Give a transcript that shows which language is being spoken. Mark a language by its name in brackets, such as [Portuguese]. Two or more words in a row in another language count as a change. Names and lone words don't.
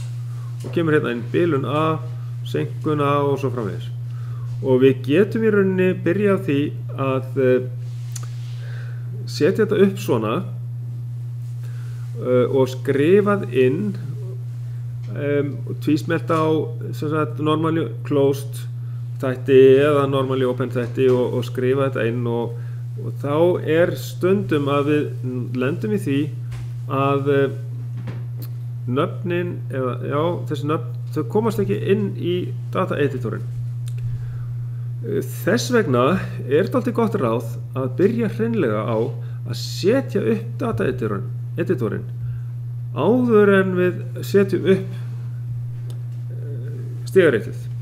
[Icelandic] Og kemur hérna inn bilun A, senkun A og svo framvegis. Og við getum í rauninni byrja á því að setja þetta upp svona og skrifað inn tvísmelt á [English] normally closed [Icelandic] þætti eða [English] normally open [Icelandic] þætti og skrifa þetta inn og þá er stundum að við lendum í því að nöfnin eða þessi nöfn þau komast ekki inn í [English] data editorinn. [Icelandic] Þess vegna er þetta alltaf gott ráð að byrja hreinlega á að setja upp [English] data editorinn [Icelandic] áður en við setjum upp stigaritið.